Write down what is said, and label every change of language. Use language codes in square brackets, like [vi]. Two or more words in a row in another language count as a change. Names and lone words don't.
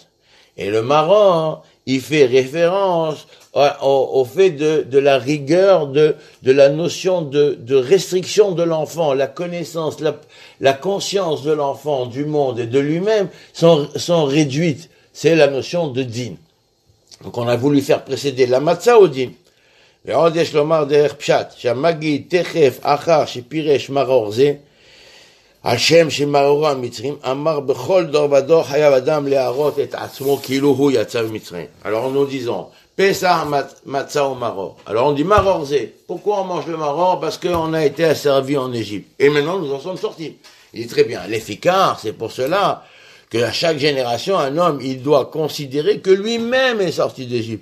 [fr] Et le marron, il fait référence au fait de la rigueur, de la notion de restriction de l'enfant, la connaissance, la conscience de l'enfant, du monde et de lui-même sont réduites. C'est la notion de din. Donc on a voulu faire précéder la matzah au din. [he] ועוד יש לומר דרך פשט, שהמגיד תכף אחר שפירש מרור זה, על שם שמררו המצרים, אמר בכל דור ודור חייב אדם להראות את עצמו כאילו הוא יצא ממצרים. [fr] Alors nous disons, Pessah matzah au maror. Alors on dit [he] מרור זה. [fr] Pourquoi on mange le maror? Parce qu'on a été asservi en Égypte. Et maintenant nous en sommes sortis. Il dit très bien, l'efficace, c'est pour cela que à chaque génération, un homme, il doit considérer que lui-même est sorti d'Égypte.